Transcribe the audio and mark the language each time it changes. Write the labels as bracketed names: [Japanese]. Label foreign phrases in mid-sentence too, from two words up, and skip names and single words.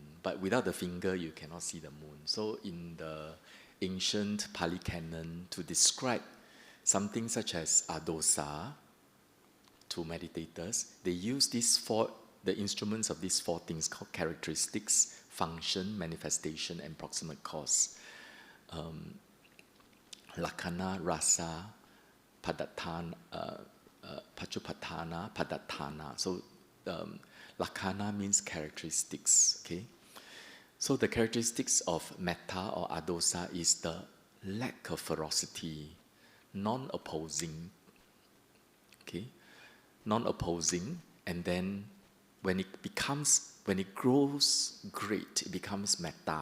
[English] But without the finger, you cannot see the moon. So in the ancient Pali Canon, to describe something such as adosa to meditators, they use the instruments of these four things called characteristics, function, manifestation, and proximate cause. [Pali] Lakkhana, rasa, padatthana, pachupatthana, padatthana. [English] So lakkhana means characteristics, okay? So the characteristics of metta or adosa is the lack of ferocity, non-opposing, okay? Non-opposing, and then when it grows great, it becomes metta.